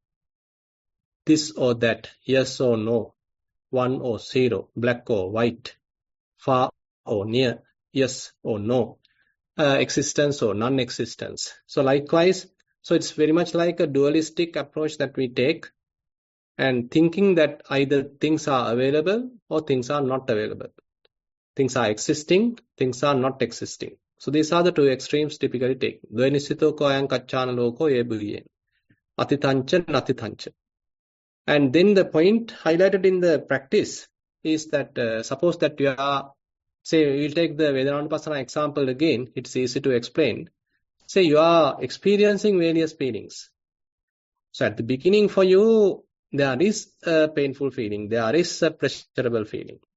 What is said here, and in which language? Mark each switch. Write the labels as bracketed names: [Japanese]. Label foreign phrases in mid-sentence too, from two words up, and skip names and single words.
[English] This or that, yes or no, 1 or 0, black or white, far or near, yes or no, existence or non-existence. So likewise, so it's very much like a dualistic approach that we take, and thinking that either things are available or things are not available. Things are existing, things are not existing. So these are the two extremes typically taken. [Pali] Dvanisito koyan kachana loko ebuye. Atitancha natitancha. [English] And then the point highlighted in the practice is that suppose that you are, say, we'll take the Vedananupassana example again, it's easy to explain. Say you are experiencing various feelings. So at the beginning for you, there is a painful feeling, there is a pleasurable feeling.